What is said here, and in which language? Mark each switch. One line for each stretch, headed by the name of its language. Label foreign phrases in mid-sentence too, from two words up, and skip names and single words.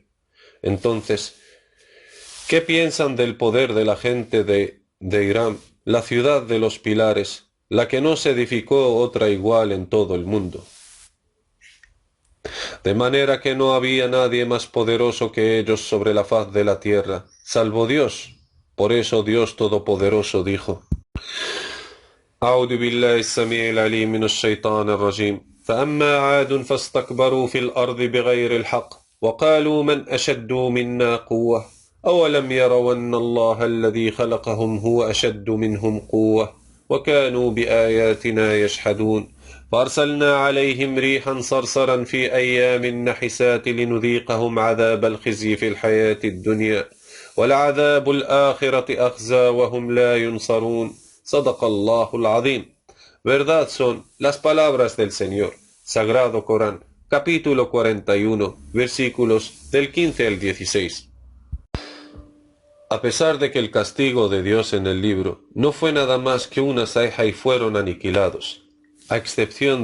Spanish: Entonces, ¿qué piensan del poder de la gente de Irán, la ciudad de los pilares, la que no se edificó otra igual en todo el mundo? De manera que no había nadie más poderoso que ellos sobre la faz de la tierra, salvo Dios. Por eso Dios Todopoderoso dijo:
Arabic: أعوذ بالله السميع العليم من الشيطان الرجيم فأما عاد فاستكبروا في الأرض بغير الحق وقالوا من أشد منا قوة أولم يروا أن الله الذي خلقهم هو أشد منهم قوة وكانوا بآياتنا يجحدون فأرسلنا عليهم ريحا صرصرا في أيام نحسات لنذيقهم عذاب الخزي في الحياة الدنيا ولعذاب الآخرة أخزى وهم لا ينصرون صدق الله العظيم.
Spanish: Verdad son las palabras del Señor. Sagrado Corán, capítulo 41, versículos del 15 al 16. A pesar de que el castigo de Dios en el libro no fue nada más que una saeja y fueron aniquilados, a excepción